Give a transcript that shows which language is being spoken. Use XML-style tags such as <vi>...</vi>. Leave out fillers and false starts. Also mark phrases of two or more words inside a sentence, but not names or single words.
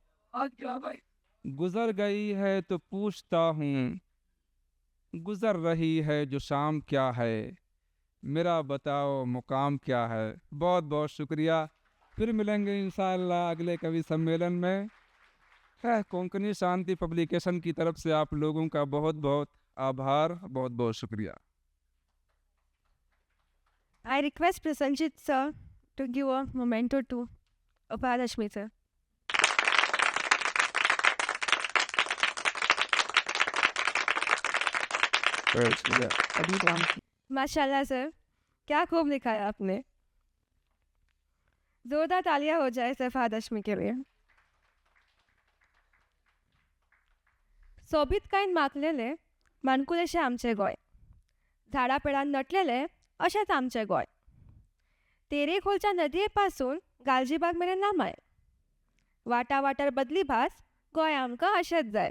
<hi>गुजर गई है तो पूछता हूँ, गुजर रही है जो शाम क्या है, मेरा बताओ मुकाम क्या है। बहुत बहुत शुक्रिया। फिर मिलेंगे इंशाअल्लाह अगले कवि सम्मेलन में। है कोंकणी शांति पब्लिकेशन की तरफ से आप लोगों का बहुत बहुत आभार, बहुत बहुत शुक्रिया।</hi> <en>I request Prasanjit sir to give a memento to Upayalashmi sir.</en> <hi>माशाल्लाह सर, क्या खूब लिखा है आपने। जोरदार तालियां हो जाए सर फहादशमी के लिए.</hi> <kok>सोबीतकायेन माखलेले माणकुलेशें आमचें गोंय, झाडां पेडां नटलेले अशेंच आमचें गोंय. तेरेखोलच्या नदये पासून गालजीबाग मेरेन लांबाय. वाटा वाटार बदली भास गोंय आमकां अशेंच जाय.</kok>